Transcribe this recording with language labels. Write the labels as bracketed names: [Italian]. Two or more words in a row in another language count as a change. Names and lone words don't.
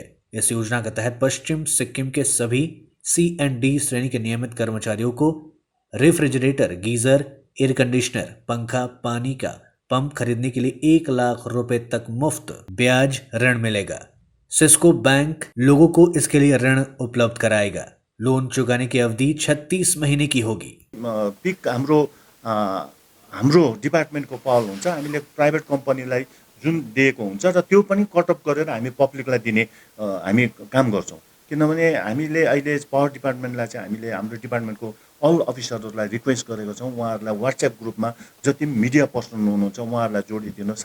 [Hindi] इस योजना के तहत पश्चिम सिक्किम के सभी CND श्रेणी के नियमित कर्मचारियों को रेफ्रिजरेटर, गीजर, [English] air conditioner, [Hindi] पंखा, पानी का पंप खरीदने के लिए 1 लाख रुपए तक मुफ्त ब्याज ऋण मिलेगा। सिस्को बैंक लोगों को इसके लिए ऋण उपलब्ध कराएगा। लोन चुकाने की अवधि 36 महीने की होगी। [Nepali] पिक हाम्रो डिपार्टमेन्टको पहल हुन्छ। हामीले [English] private company [Nepali] जुन दिएको हुन्छ र त्यो पनि कटअप गरेर हामी पब्लिकलाई दिने हामी काम गर्छौँ। किनभने हामीले अहिले [English] power department [Nepali] चाहिँ हामीले हाम्रो डिपार्टमेन्टको [English] all officers [Nepali] रिक्वेस्ट गरेको छौँ, उहाँहरूलाई वाट्सएप ग्रुपमा जति पनि [English] media person [Nepali] हुनुहुन्छ उहाँहरूलाई जोडिदिनुहोस्।